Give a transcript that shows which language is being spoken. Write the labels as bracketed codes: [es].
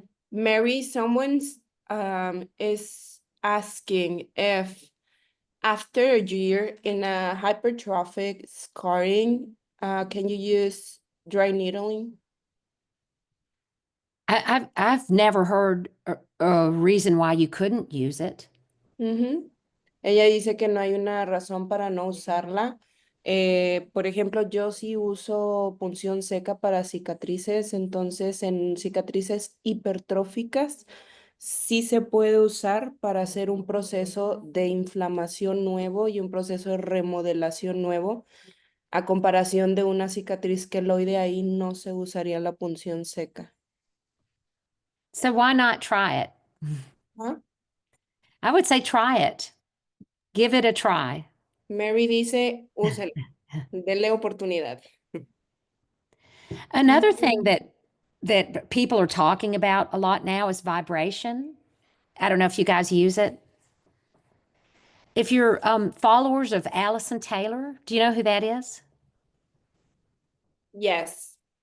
[en] Mary, someone's is asking if after a year in a hypertrophic scarring, can you use dry needling? I've never heard a reason why you couldn't use it. Ujú. [es] Ella dice que no hay una razón para no usarla. Por ejemplo, yo sí uso punción seca para cicatrices, entonces en cicatrices hipertróficas sí se puede usar para hacer un proceso de inflamación nuevo y un proceso de remodelación nuevo. A comparación de una cicatriz queloide, ahí no se usaría la punción seca. [en] So why not try it? ¿Ah? I would say try it. Give it a try. [es] Mary dice, úselo, denle oportunidad. [en] Another thing that people are talking about a lot now is vibration. I don't know if you guys use it. If you're followers of Allison Taylor, do you know who that is? Yes.